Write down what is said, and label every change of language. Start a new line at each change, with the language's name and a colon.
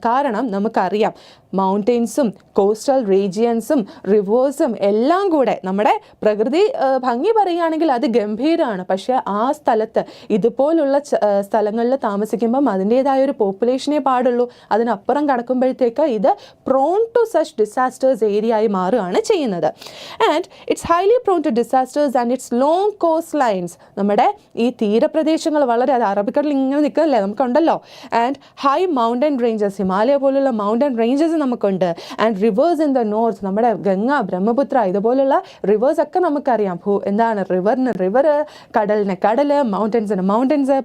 Malayalam: കാരണം നമുക്കറിയാം, മൗണ്ടെയ്ൻസും കോസ്റ്റൽ റീജിയൻസും റിവേഴ്സും എല്ലാം കൂടെ നമ്മുടെ പ്രകൃതി ഭംഗി പറയുകയാണെങ്കിൽ അത് ഗംഭീരമാണ്. പക്ഷേ ആ സ്ഥലത്ത് ഇതുപോലുള്ള സ്ഥലങ്ങളിൽ താമസിക്കുമ്പം അതിൻ്റേതായ ഒരു പോപ്പുലേഷനേ പാടുള്ളൂ. അതിനപ്പുറം കടക്കുമ്പോഴത്തേക്ക് ഇത്
English: prone to such disasters
Malayalam: area ആയി മാറുകയാണ് ചെയ്യുന്നത്.
English: And it's highly prone to disasters and its long coastlines.
Malayalam: നമ്മുടെ ഈ തീരപ്രദേശങ്ങൾ വളരെ, അത് അറബിക്കടലിൽ ഇങ്ങനെ നിൽക്കുന്നല്ലേ നമുക്കുണ്ടല്ലോ. And high mountain ranges, Himalaya പോലുള്ള മൗണ്ടൻ റേഞ്ചസ് നമുക്കുണ്ട്.
English: and rivers in the north,
Malayalam: നമ്മുടെ ഗംഗ, ബ്രഹ്മപുത്ര ഇതുപോലുള്ള റിവേഴ്സ് ഒക്കെ നമുക്കറിയാം. എന്താണ് റിവറിന് റിവർ, കടലിന് കടൽ, മൗണ്ടൻസിന് മൗണ്ടൻസ്.